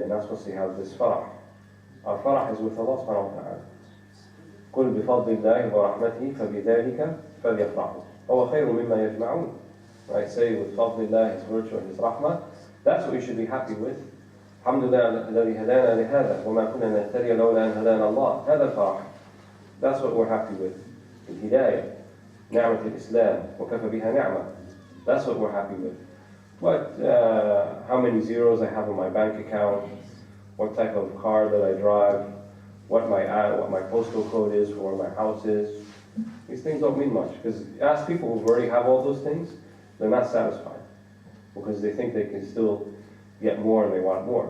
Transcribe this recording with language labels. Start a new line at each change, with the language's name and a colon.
English: You're not supposed to have this farah. Our farah is with Allah subhanahu wa ta'ala.
Arabic: قُلْ بِفَضْلِ اللَّهِ وَرَحْمَتِهِ فَبِذَلِكَ فَلْيَفْرَحُوا هُوَ خَيْرٌ مِمَّا يَجْمَعُونَ.
English: Right? Say with فَضْلِ اللَّهِ, His virtue and His rahmah. That's what you should be happy with.
Arabic: الحمد لله الذي هدانا لهذا وما كنا نهتدي لولا أن هدانا الله. هذا الفرح.
English: That's what we're happy with.
Arabic: الهداية. نعمة الإسلام وكفى بها نعمة.
English: That's what we're happy with. What, how many zeros I have in my bank account, what type of car that I drive, what my postal code is for where my house is. These things don't mean much, because ask people who already have all those things, they're not satisfied, because they think they can still get more and they want more.